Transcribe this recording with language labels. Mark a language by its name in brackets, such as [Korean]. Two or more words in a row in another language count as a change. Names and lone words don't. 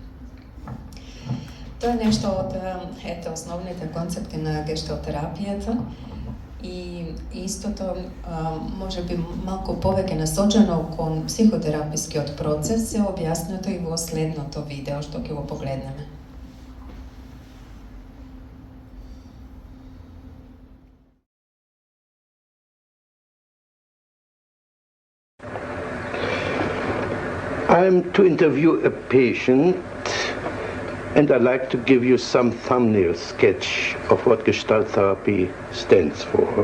[Macedonian] Тоа е нешто од основните концепти на гешталтерапијата. И истото, може би малку повеќе насочено кон психотерапискиот процес, е објаснето и во следното видео што ќе го погледнеме. [English] I am to interview a patient, and I'd like to give you some thumbnail sketch of what Gestalt therapy stands for.